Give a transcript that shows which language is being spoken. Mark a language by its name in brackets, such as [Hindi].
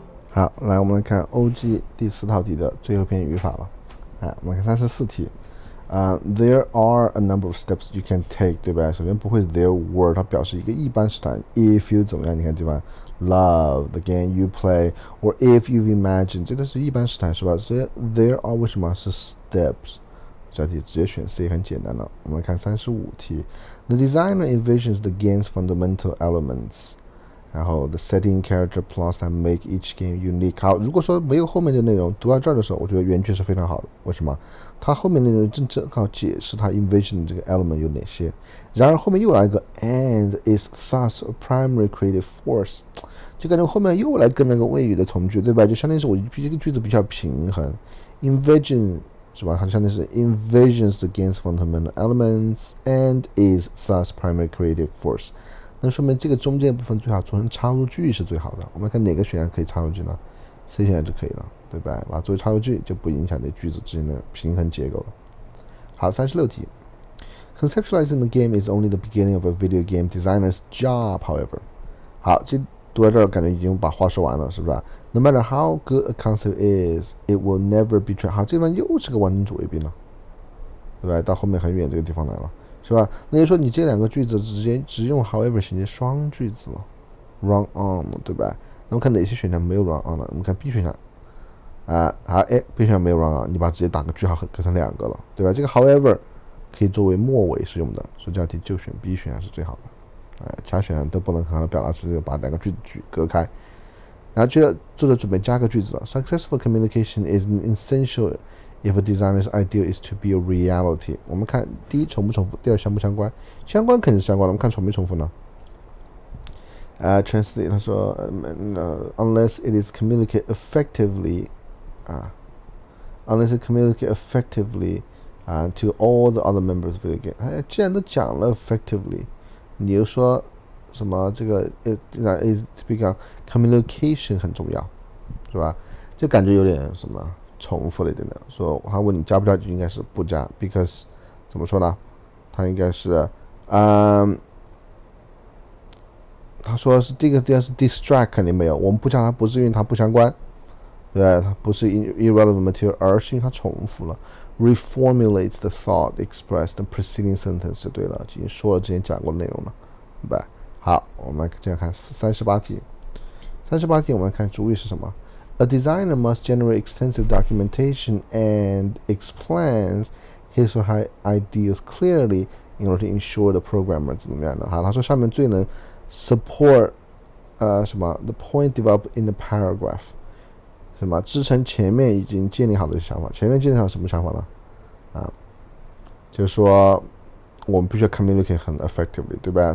[Chinese] 好，来我们来看 OG 第4套题的最后一篇语法了。我们看34题。 [English] There are a number of steps you can take， [Chinese] 对吧？首先不会 [English] there were， [Chinese] 它表示一个一般时态。 [English] If you [Chinese] 怎么样？你看对吧 [English] ？Love the game you play，or if you've imagined， [Chinese] 这都是一般时态是吧？所以 there are 为什么是 steps？ 这题直接选 C 很简单了。我们看35题。 [English] The designer envisions the game's fundamental elements。 [Chinese] 然后 [English] the setting character plots that make each game unique。 [Chinese] 好，如果说没有后面的内容，读到这儿的时候，我觉得原句是非常好的。为什么？它后面内容正好解释它 envision 的这个 element 有哪些。然而后面又来一个 [English] and is thus a primary creative force， [Chinese] 就感觉后面又来跟那个谓语的从句，对吧？就相当于是我这个句子比较平衡。 [English] envision [Chinese] 是吧？它相当于是 [English] envisions the game's fundamental elements and is thus primary creative force。 [Chinese] 那说明这个中间部分最好做成插入句是最好的。我们看哪个选项可以插入句呢 ？C 选项就可以了，对吧？把它作为插入句就不影响这句子之间的平衡结构了。好，36题。 [English] Conceptualizing the game is only the beginning of a video game designer's job, however。 [Chinese] 好，这读到这儿感觉已经把话说完了，是不是 ？ [English] No matter how good a concept is, it will never be tried。 [Chinese] 好，这地方又是个完整主谓宾了，对吧？到后面很远这个地方来了。是吧？那就说你这两个句子直接只用 however 衔接双句子了 ，run on， 对吧？那我们看哪些选项没有 run on 了？我们看 B 选项，好，B 选项没有 run on， 你把直接打个句号隔成两个了，对吧？这个 however 可以作为末尾使用的，所以这道题就选 B 选项是最好的，其他选项都不能很好的表达出把两个句子隔开。然后接着作者准备加个句子了 [English] ，Successful communication is an essential。If a designer's idea is to be a reality， [Chinese] 我们看第一重不重复，第二相不相关？相关肯定是相关的，我们看重没重复呢？ [English] Translate 他说，unless it is communicate effectively， unless it communicate effectively to all the other members of the game。 [Chinese] 既然都讲了 effectively， 你又说什么这个is become communication 很重要，是吧？就感觉有点什么。重复了一点点，说他问你加不加就应该是不加 ，because 怎么说呢？他应该是，他说是这个是 distract 肯定没有，我们不加它不是因为它不相关，对，它不是 [English] irrelevant material， [Chinese] 而是因为它重复了 ， [English] reformulates the thought expressed in preceding sentence [Chinese] 就对了，已经说了之前讲过的内容了，对吧？好，我们接着看38题，38题我们看主语是什么？ [English] A designer must generate extensive documentation and explains his or her ideas clearly in order to ensure the programmer [Chinese] 怎么样的？好，他说上面最能 support什么 [English] the point developed in the paragraph [Chinese] 什么支撑前面已经建立好的想法。前面建立好什么想法呢？就是说我们必须要 communicate 很 effectively， 对吧？